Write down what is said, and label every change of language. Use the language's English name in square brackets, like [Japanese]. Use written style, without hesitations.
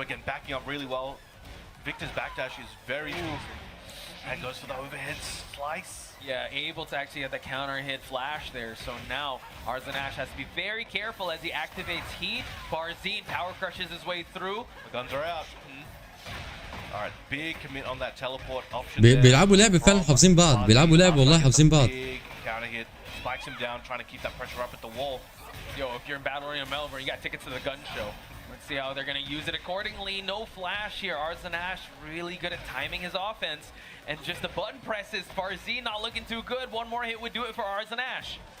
[English] Again, backing up really well. Victor's backdash is very easy. And goes for the overhead slice. Yeah, able to actually get the counter hit flash there. So now Arzanash has to be very careful as he activates heat. Farzin power crushes his way through. The guns are out. Alright, big commit on that teleport option. [Arabic] بيلعبوا لعب فعلا حافظين بعض. بيلعبوا لعب والله حافظين بعض. [English] Big counter hit, spikes him down, trying to keep that pressure up at the wall. Yo, if you're in Battle Arena Melbourne, you got tickets to the gun show. Let's see how they're going to use it accordingly. No flash here. Arzanash really good at timing his offense. And just the button presses. Farzin not looking too good. One more hit would do it for Arzanash.